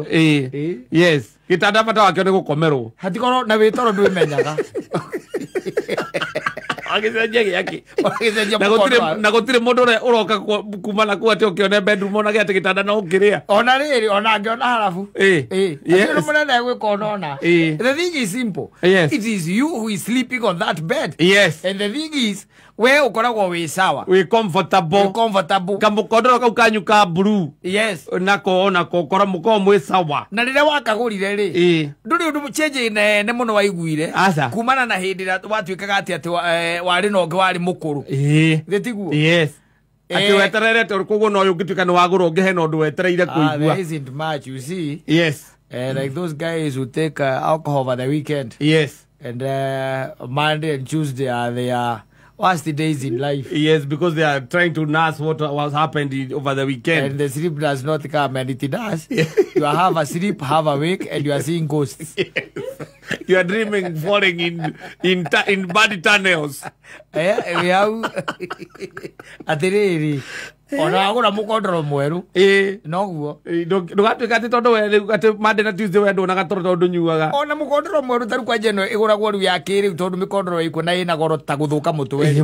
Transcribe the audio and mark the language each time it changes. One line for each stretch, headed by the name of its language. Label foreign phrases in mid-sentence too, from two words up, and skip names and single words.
Kikuyu: yes gĩtanda bata wakĩo nĩ gũkomerwo hatikorwo na wĩtoro ndwĩmenyaga agĩcenjia gĩake na gũtirĩ mũndũ ũrĩa ũroka kuma nakuo atĩ ũkĩone bedroom onage atĩ gĩtanda no ũkĩrĩa ona rĩrĩ ona ngĩona harabu nĩ mũnene gwĩka ũnona
English: the thing is simple it is you who is sleeping on that bed and the thing is
Kikuyu: we ukoragwo wi sawa wi comfortable kamũkondoro kau kanyu ka blue nako kora mũkorwo mwĩ sawa na rĩrĩa wakagũrire rĩ ndũrĩ ũndũ change nene mũno waiguire kumana na hĩndĩ ĩrĩa watuĩkaga atĩ warĩ na ũngĩ warĩ mũkũrũ gĩtiguo ati wetererete kuguo no ũngĩtuĩka nĩ wagũra ũngĩ hena ũndũ wetereire kũigua
English: there isn't much you see like those guys who take alcohol over the weekend and Monday and Tuesday are their worst days in life. Because they are trying to nurse what was happened over the weekend. And the sleep does not come, and it does. You have a sleep, have a wake, and you are seeing ghosts. You are dreaming, falling in bad tunnels.
Kikuyu: Atiriri. Ona agura mukondoro mweru noguo ndugatuika ati tondu we ati Monday na Tuesday we ndona gatoro tondu nyuaga ona mukondoro mweru taru kwa jeno iguragwo riu ya kiri tondu mikondoro iko na ina goro ta guthuka mutwe